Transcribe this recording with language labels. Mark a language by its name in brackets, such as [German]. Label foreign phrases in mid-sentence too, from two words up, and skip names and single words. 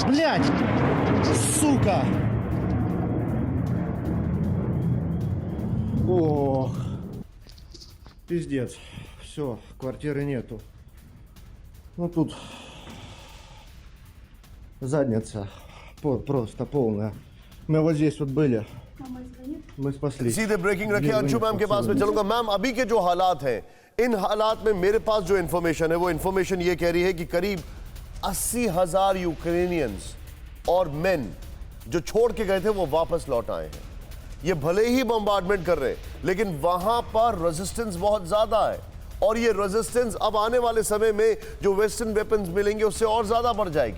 [Russian] Блядь. Сука. Ох. Пиздец. Все, квартиры нету. Ну тут задница просто полная. Мы вот здесь вот были. Мама звонит. Мы спаслись. [Hindi] सीधे ब्रेकिंग रखिए। अंशु मैम के पास में चलूंगा। मैम, अभी के जो हालात हैं, इन हालात में मेरे पास जो इन्फॉर्मेशन है वो इन्फॉर्मेशन ये कह रही है कि करीब 80,000 यूक्रेनियंस और मेन जो छोड़ के गए थे वो वापस लौट आए हैं। ये भले ही बम्बार्डमेंट कर रहे हैं, लेकिन वहां पर रेजिस्टेंस बहुत ज्यादा है और ये रेजिस्टेंस अब आने वाले समय में जो [English] western weapons [Hindi] मिलेंगे उससे और ज्यादा बढ़ जाएगी।